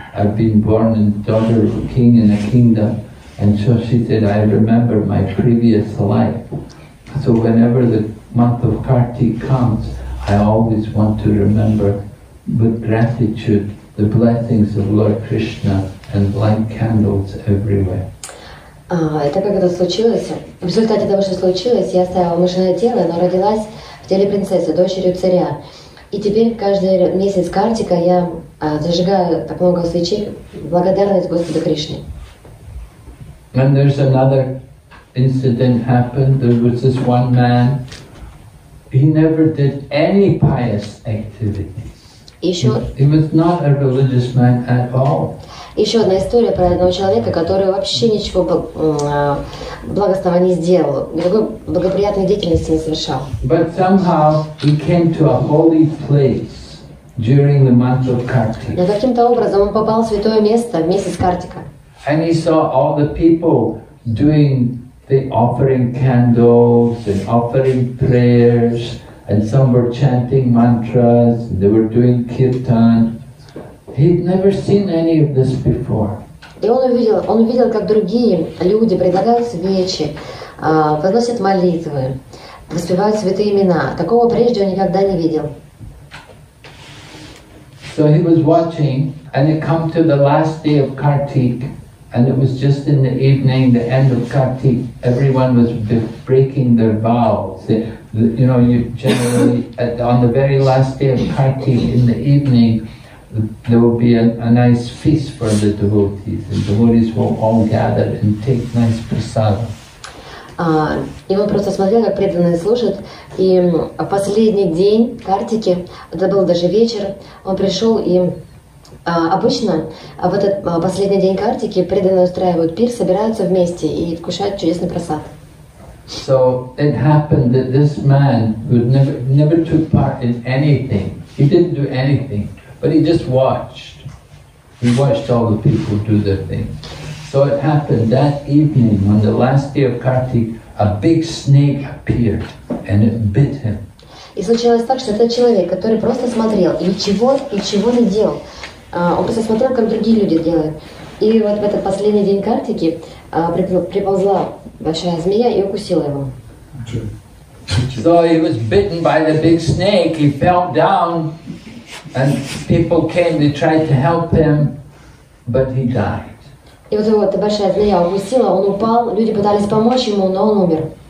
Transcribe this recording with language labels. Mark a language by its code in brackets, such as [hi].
[en] I've been born as the daughter of a king in a kingdom. And so she said, I remember my previous life. So whenever the month of Kartik comes, I always want to remember with gratitude the blessings of Lord Krishna and light candles everywhere. [ru] И так как это случилось, в результате того, что случилось, я оставила мышиное тело, но родилась в теле принцессы, дочерью царя. И теперь каждый месяц Картика я зажигаю так много свечей в благодарность Господу Кришне. [en] And there's another incident happened. There was this one man. He never did any pious activities. He was not a religious man at all. [ru] Еще одна история про одного человека, который вообще ничего благостного не сделал, никакой благоприятной деятельности не совершал. [en] But somehow he came to a holy place during the month of Kartik. [ru] Но каким-то образом он попал в святое место в месяц Картика. [en] And he saw all the people doing the offering candles and offering prayers, and some were chanting mantras, they were doing kirtan. He'd never seen any of this before. [ru] И он увидел, как другие люди предлагают свечи, возносят молитвы, воспевают святые имена. Такого прежде он никогда не видел. [en] So he was watching, and it come to the last day of Kartik, and it was just in the evening, the end of Kartik. Everyone was breaking their vows. You know, you generally on the very last day of Kartik in the evening, there will be a nice feast for the devotees. The devotees will all gather and take nice prasadam. [ru] И он просто смотрел, как преданные служат. И в последний день Картики, это был даже вечер, он пришел и обычно в этот последний день Картики преданные устраивают пир, собираются вместе и вкушают чудесный прасад. [en] So it happened that this man who never took part in anything, he didn't do anything, but he just watched. He watched all the people do their thing. So it happened that evening, on the last day of Kartik, a big snake appeared and it bit him. [ru] И случилось так, что этот человек, который просто смотрел и ничего не делал, он просто смотрел, как другие люди делают. И вот в этот последний день Картики приползла большая змея и укусила его. [en] So he was bitten by the big snake, he fell down, and people came, they tried to help him, but he died. [ru] И вот его эта большая змея укусила, он упал, люди пытались помочь ему, но он умер.